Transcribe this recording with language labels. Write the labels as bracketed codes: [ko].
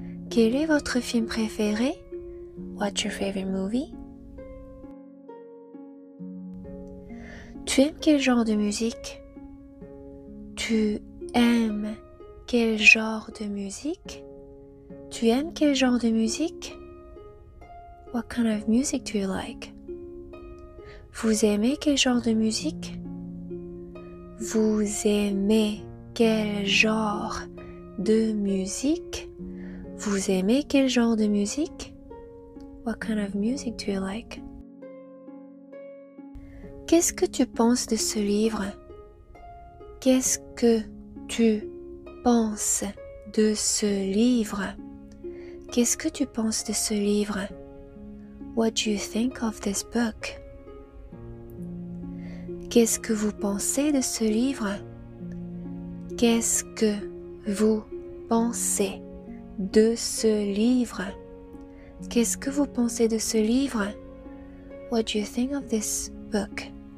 [fr] Quel est votre film préféré? [en] What's your favorite movie? [fr] Tu aimes quel genre de musique? Tu aimes quel genre de musique? Tu aimes quel genre de musique? [en] What kind of music do you like? [fr] Vous aimez quel genre de musique? Vous aimez quel genre de musique? Vous aimez quel genre de musique? [en] What kind of music do you like? [fr] Qu'est-ce que tu penses de ce livre? Qu'est-ce que tu penses de ce livre? Qu'est-ce que tu penses de ce livre? [en] What do you think of this book? [fr] Qu'est-ce que vous pensez de ce livre? Qu'est-ce que vous pensez de ce livre? Qu'est-ce que vous pensez de ce livre? [en] What do you think of this book?